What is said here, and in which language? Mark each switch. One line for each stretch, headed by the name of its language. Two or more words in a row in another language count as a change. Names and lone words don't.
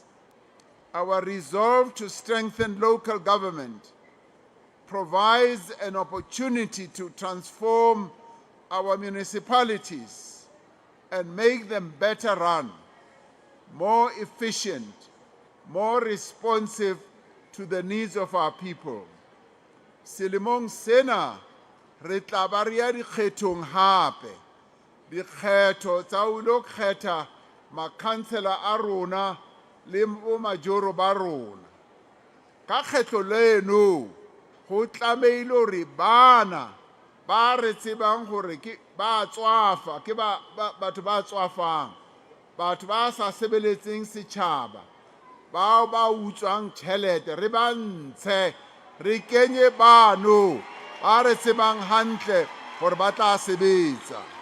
English: Our resolve to strengthen local government provides an opportunity to transform our municipalities and make them better run, more efficient, more responsive to the needs of our people.
Southern Sotho: Selemong sena re tla ba re ya dikgethong hape, dikgetho tsa ho lo kgetha makhansela a rona le bo majoro ba rona. Ka kgetho leno go tlameile hore bana ba re tsebang hore ke ba tswafa, ke batho ba tswafang, batho ba sa sebeletseng setjhaba, bao ba utswang tjhelete, re ba ntshe, re kenye bano ba re tsebang hantle hore ba tla sebetsa.